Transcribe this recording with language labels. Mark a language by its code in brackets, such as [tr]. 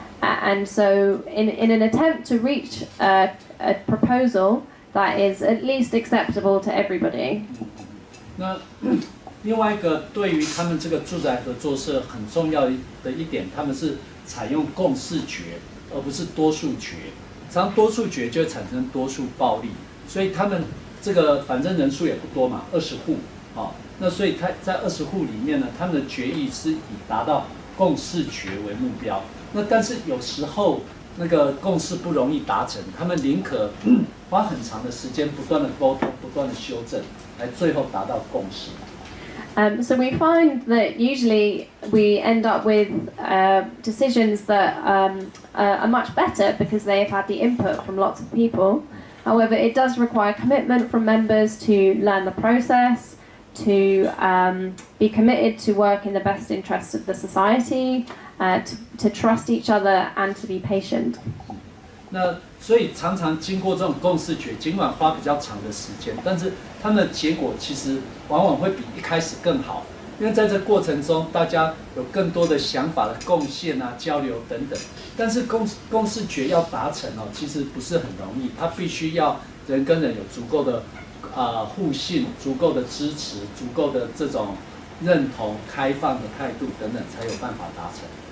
[en] And so in an attempt to reach a proposal that is at least acceptable to everybody. [zh] 那另外一个对于他们这个住宅合作社很重要的一点，他们是采用共识决，而不是多数决。常多数决就会产生多数暴力，所以他们这个反正人数也不多嘛，20户，那所以他在20户里面呢，他们的决议是以达到共识决为目标。那但是有时候那个共识不容易达成，他们宁可花很长的时间，不断的沟通，不断的修正，来最后达到共识。 [en] So we find that usually we end up with decisions that are much better because they have had the input from lots of people. However, it does require commitment from members to learn the process, to be committed to work in the best interests of the society, to trust each other and to be patient. [zh] 那所以常常经过这种共识决，尽管花比较长的时间，但是他们的结果其实往往会比一开始更好，因为在这过程中，大家有更多的想法的贡献啊、交流等等。但是共识决要达成哦，其实不是很容易，它必须要人跟人有足够的互信、足够的支持、足够的这种认同、开放的态度等等，才有办法达成。